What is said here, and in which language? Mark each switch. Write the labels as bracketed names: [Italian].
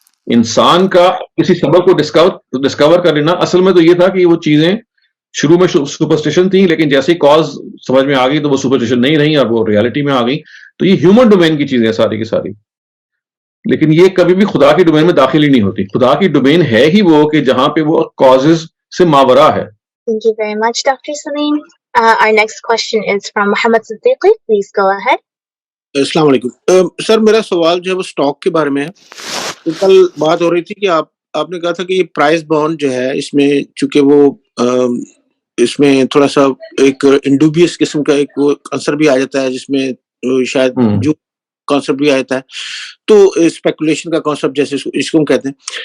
[Urdu] انسان کا کسی سبب کو ڈسکور کر لینا, اصل میں تو یہ تھا کہ وہ چیزیں شروع میں سپرسٹیشن تھیں, لیکن جیسے ہی کاز سمجھ میں آ گئی تو وہ سپرسٹیشن نہیں رہی اور وہ ریالٹی میں آ گئی. تو یہ ہیومن ڈومین کی چیزیں ساری کی ساری, لیکن یہ کبھی بھی خدا کی ڈومین میں داخل ہی نہیں ہوتی. خدا کی ڈومین ہے ہی وہ کہ جہاں پہ وہ کازز سے ماورا ہے. [English] Thank you very much, Dr. Saleem. Our next question is from Muhammad Siddiqui. Please go ahead. [Urdu] السلام علیکم سر. میرا سوال جو ہے وہ اسٹاک کے بارے میں ہے. کل بات ہو رہی تھی کہ آپ نے کہا تھا کہ یہ پرائز بانڈ جو ہے اس میں چونکہ وہ اس میں تھوڑا سا ایک انڈوبیس قسم کا ایک وہ عنصر بھی آ جاتا ہے جس میں شاید جو کانسیپٹ بھی آ جاتا ہے, تو اسپیکولیشن کا کانسیپٹ جیسے اس کو ہم کہتے ہیں.